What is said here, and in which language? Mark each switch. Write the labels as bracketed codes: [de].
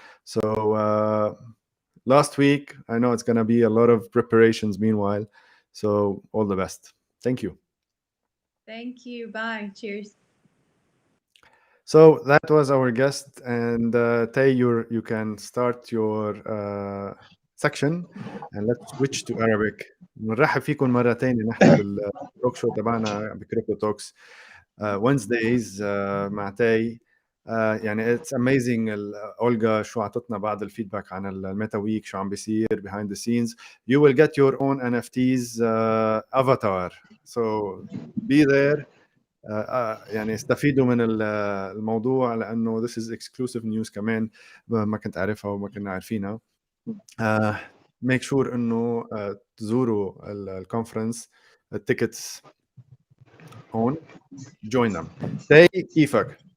[en] So last week, I know it's gonna be a lot of preparations meanwhile. So all the best. Thank you. Thank you. Bye. Cheers. So that was our guest, and Tay, you can start your section, and let's switch to Arabic. [ar] نرحب فيكم مرة تانية نحن بالتوك شو تبعنا بكريبتو توكس Wednesdays مع تاي. يعني [en] it's amazing [ar] أولغا شو عطتنا بعض الفيدباك عن الميتا ويك شو عم بيصير [en] behind the scenes. You will get your own NFTs avatar, so be there. [ar] يعني استفيدوا من الموضوع لانه [en] this is exclusive news [ar] كمان ما كنت اعرفها وما كنا عارفينها. [en] make sure [ar] انه تزوروا الكونفرنس. التيكتس هون. [en] join them. [ar] تاي كيفك؟